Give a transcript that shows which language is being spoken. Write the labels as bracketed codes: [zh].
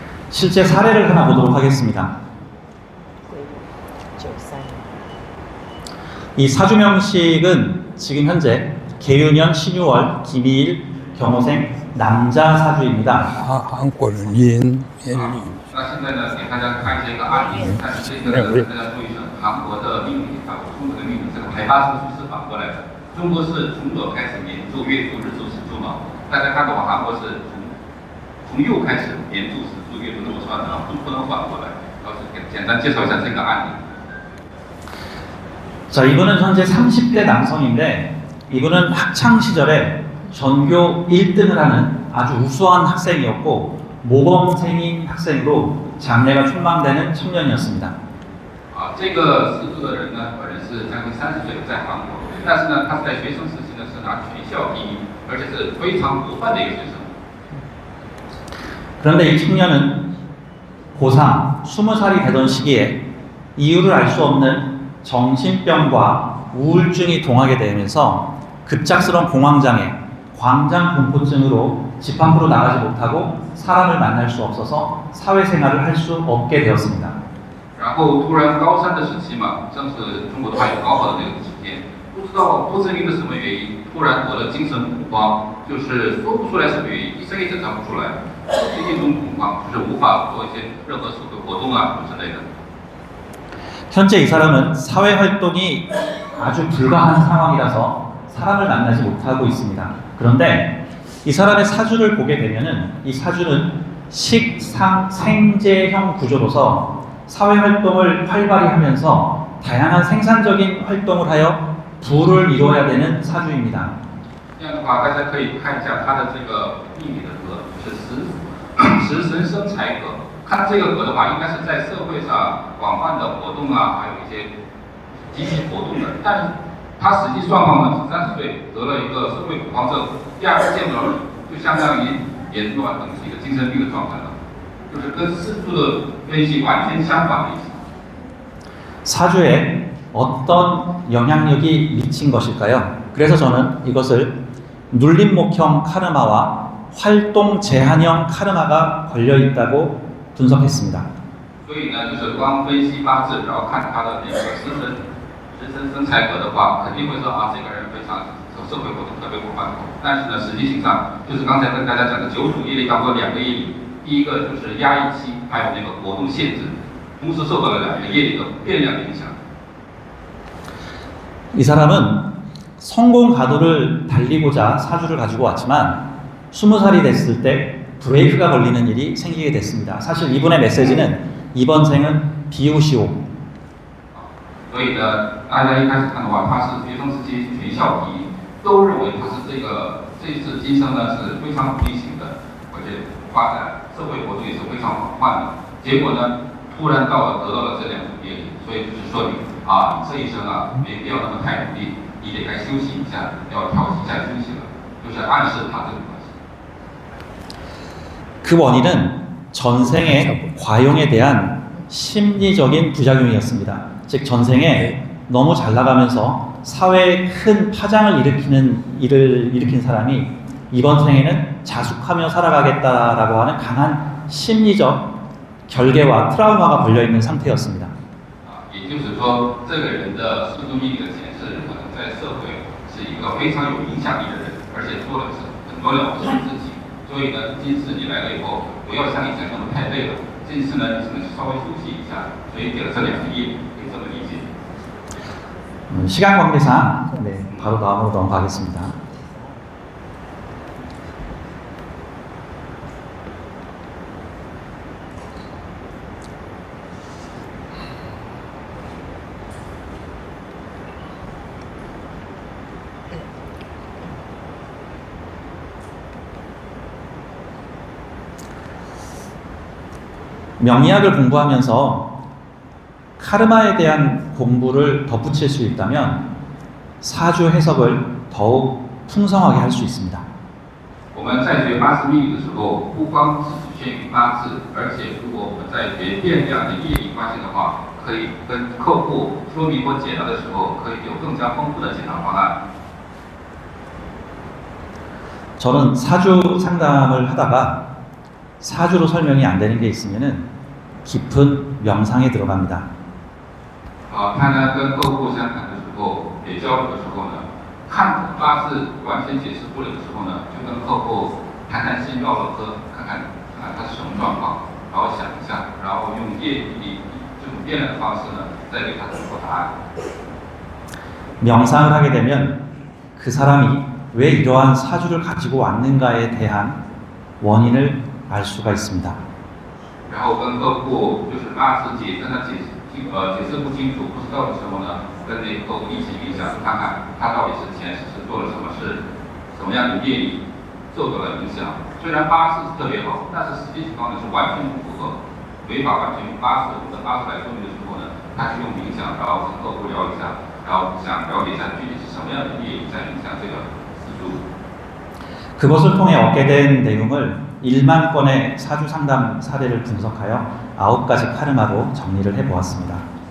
[ko] 실제 사례를 하나 보도록 하겠습니다. 이 사주명식은 지금 현재 계윤년 신유월 김희일 경호생 남자 사주입니다. 한골은 인, [zh] 那现在呢，给大家看这个案例，但是这个呢，大家注意是韩国的命理啊，中国的命理这个排八字是反过来的。中国是从左开始年柱、月柱、日柱、时柱嘛，大家看到韩国是从右开始年柱、时柱、月柱这么算的啊，不能反过来。老师简单介绍一下这个案例。 [ko] 자, 이분은 현재 30대 남성인데 이분은 학창 시절에 전교 1등을 하는 아주 우수한 학생이었고 모범생인 학생으로 장래가 촉망되는 청년이었습니다. [zh] 啊，这个十柱的人呢，本人是将近30岁，在韩国，但是呢，他是在学生时期呢是拿全校第一，而且是非常模范的一个学生。 [ko] 그런데 이 청년은 고3 20살이 되던 시기에 이유를 알 수 없는 정신병과 우울증이 동하게 되면서 급작스러운 공황장애, 광장공포증으로 집 밖으로 나가지 못하고 사람을 만날 수 없어서 사회생활을 할 수 없게 되었습니다. [zh] 然后突然高三的时期嘛，正是中国还有高考的那个期间，不知名的什么原因，突然得了精神恐慌，就是说不出来什么原因，医生也诊断不出来，就是一种恐慌，就是无法做一些任何社会活动啊之类的。 [ko] 현재 이 사람은 사회 활동이 아주 불가한 상황이라서 사람을 만나지 못하고 있습니다. 그런데 이 사람의 사주를 보게 되면은 이 사주는 식상생재형 구조로서 사회 활동을 활발히 하면서 다양한 생산적인 활동을 하여 부를 이루어야 되는 사주입니다. [zh] 这样的话，大家可以看一下他的这个命理的格是食神生财格。看这个格的话，应该是在社会上广泛的活动啊，还有一些积极活动的。但是他实际状况呢，是30岁得了一个社会恐慌症，第二次见不到人，就相当于严重啊，等于是一个精神病的状态了，就是跟四柱的分析完全相反的意思。 [ko] 사주에 어떤 영향력이 미친 것일까요? 그래서 저는 이것을 눌림목형 카르마와 활동 제한형 카르마가 걸려 있다고 분석했습니다. [zh] 所以呢，就是光分析八字，然后看他的那个食神生财格的话，肯定会说啊，这个人非常社会活动特别广泛。但是呢，实际情上就是刚才跟大家讲的九主业力当中2个业力，第一个就是压抑期，还有那个活动限制，同时受到了2个业力的变量影响。 [ko] 이 사람은 성공 가도를 달리고자 사주를 가지고 왔지만 20살이 됐을 때 브레이크가 걸리는 일이 생기게 됐습니다. 사실 이분의 메시지는 이번 생은 비우시오. [zh] 所以呢，大家一开始看的话，他是学生时期全校第一，都认为他是这次今生呢是非常努力型的，而且发展社会活动也是非常广泛的。结果呢，突然得到了这2种业力，所以就是说你啊，你这一生啊没必要那么太努力，你得该休息一下，要调息一下休息了，就是暗示他这个关系。 [ko] 그 원인은 전생의 과용에 대한 심리적인 부작용이었습니다. 즉 전생에 너무 잘 나가면서 사회에 큰 파장을 일으킨 사람이 이번 생에는 자숙하며 살아가겠다라고 하는 강한 심리적 결계와 트라우마가 걸려 있는 상태였습니다. [zh] 也就是说，这个人的四柱命理的前世可能在社会是一个非常有影响力的人，而且做的是很多了不起的事情。所以呢，今次你来了以后，不要像以前那么太累了。这次呢，你只能稍微休息一下，所以给了这2个业，可以这么理解。 [ko] 시간 관계상 바로 다음으로 넘어가겠습니다. 명리학을 공부하면서 카르마에 대한 공부를 덧붙일 수 있다면 사주 해석을 더욱 풍성하게 할 수 있습니다. [zh] 我们在学八字命理的时候，不光只局限于八字，而且如果我们在学变量的业力关系的话，可以跟客户说明或解答的时候，可以有更加丰富的解答方案。 [ko] 저는 사주 상담을 하다가 사주로 설명이 안 되는 게 있으면은 깊은 명상에 들어갑니다. [zh] 他呢跟客户相谈的时候，也交流的时候呢，看八字完全解释不了的时候呢，就跟客户谈谈心，唠唠嗑，看看他是什么状况，然后想一下，然后用业力这种变量的方式呢，再给他找出答案。 [ko] 명상을 하게 되면 그 사람이 왜 이러한 사주를 가지고 왔는가에 대한 원인을 알 수가 있습니다. [zh] 然后跟客户就是八字跟他解释不清楚、不知道的时候呢，跟那个客户一起冥想，看看他到底是前世是做了什么事，什么样的业力受到了影响。虽然八字是特别好，但是实际情况呢是完全不符合，没法完全用八字我们的八字来说明的时候呢，他是用冥想，然后跟客户聊一下，然后想了解一下具体是什么样的业力在影响这个四柱。 [ko] 그것을 통해 얻게 된 내용을 1만 건의 사주 상담 사례를 분석하여 9가지 카르마로 정리를 해보았습니다.